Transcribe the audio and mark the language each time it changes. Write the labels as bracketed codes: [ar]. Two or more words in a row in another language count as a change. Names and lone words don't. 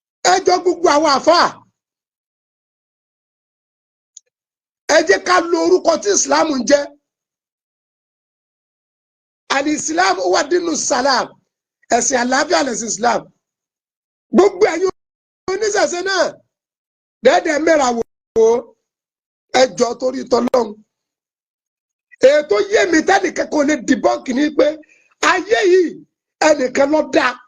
[yo] Ẹ jọ gbogbo àwọn àfáà. Ẹ jẹ́ ká lo orúkọ tí Islam ń jẹ́. [ar] الإسلام هو دين السلام. [yo] Ẹ̀sìn àlàáfíà lẹ̀sìn Islam. Gbogbo ẹ̀yin oníṣẹ̀ṣe náà, dẹ́dẹ̀ mẹ́ra wò ó. Ẹ jọ torí tọ́lọ́run. Èyí tó yé mi tẹ́nìkan kò lè debunk ni pé ayé yìí, ẹnìkan ló dá.